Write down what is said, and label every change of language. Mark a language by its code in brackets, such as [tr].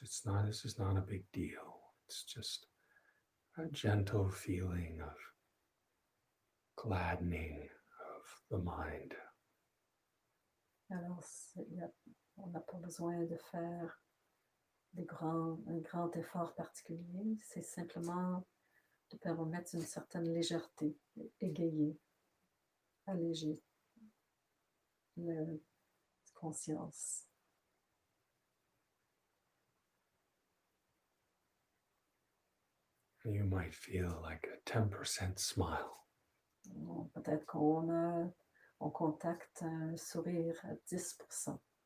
[en] This is not a big deal. It's just a gentle feeling of gladdening of the mind. [fr] Alors, on n'a pas besoin de faire un grand effort particulier, c'est simplement de permettre une certaine légèreté, égayer, alléger la conscience. [en] You might feel like a 10% smile. [fr] Peut-être on contacte un sourire à 10%.